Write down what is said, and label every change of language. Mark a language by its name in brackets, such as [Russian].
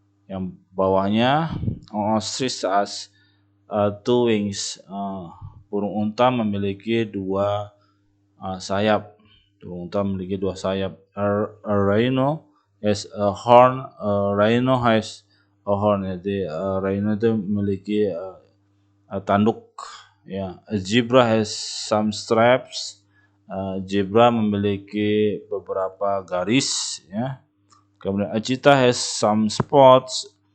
[Indonesian] Yang bawahnya, [English] ostrich has two wings, [Indonesian] burung unta memiliki 2 sayap. Burung unta memiliki 2 sayap. [English] A rhino has a horn. A rhino has a horn. [Indonesian] Jadi rhino itu memiliki tanduk ya. [English] A zebra has some stripes. [Indonesian] Zebra memiliki beberapa garis ya. [English] Kemudian a cheetah has some spots.